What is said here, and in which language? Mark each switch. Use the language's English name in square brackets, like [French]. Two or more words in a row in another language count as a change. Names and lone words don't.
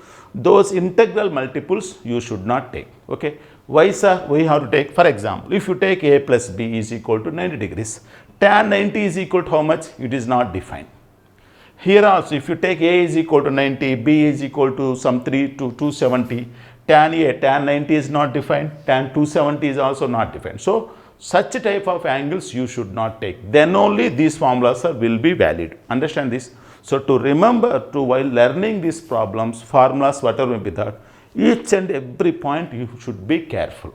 [English] Those integral multiples you should not take. Okay. Why, sir? We have to take, for example, if you take A plus B is equal to 90 degrees, tan 90 is equal to how much? It is not defined. Here also, if you take A is equal to 90, B is equal to some 3 to 270, tan A, tan 90 is not defined, tan 270 is also not defined. So, such type of angles you should not take. Then only these formulas will be valid. Understand this? So, to remember while learning these problems, formulas, whatever may be that, each and every point you should be careful.